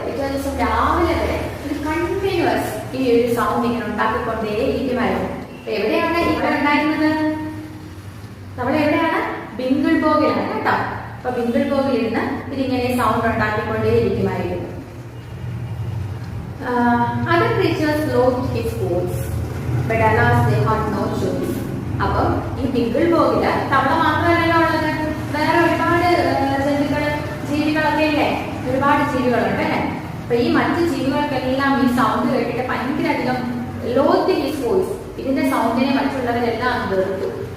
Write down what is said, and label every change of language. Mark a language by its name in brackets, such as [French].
[Malayalam] പിറ്റേ ദിവസം രാവിലെ വരെ ഇത് കണ്ടിന്യൂസ് ഈ ഒരു സൗണ്ട് ഇങ്ങനെ ഉണ്ടാക്കിക്കൊണ്ടേയിരിക്കുമായിരുന്നു. എവിടെയാണ് ഇവിടെ ഉണ്ടായിരുന്നത്? തവള എവിടെയാണ്? Winklebogലാണ് കേട്ടോ. അപ്പൊ Winklebogൽ ഇരുന്ന് ഇതിങ്ങനെ sound ഉണ്ടാക്കിക്കൊണ്ടേയിരിക്കുമായിരുന്നു. [English] Other creatures loathed his voice, but alas they had no choice. [Malayalam] അപ്പം ഈ ബിഗിൾ ബോഗില് തവള മാത്രമല്ലല്ലോ ഉള്ളത്, വേറെ ഒരുപാട് ജന്തുക്കള് ജീവികളൊക്കെ ഇല്ലേ, ഒരുപാട് ജീവികളുണ്ട് അല്ലെ. അപ്പൊ ഈ മറ്റു ജീവികൾക്കെല്ലാം ഈ സൗണ്ട് കേട്ടിട്ട് ഭയങ്കരധികം [English] loathe his voice, [Malayalam] ഇതിന്റെ സൗണ്ടിനെ മറ്റുള്ളവരെല്ലാം വെറുത്തു.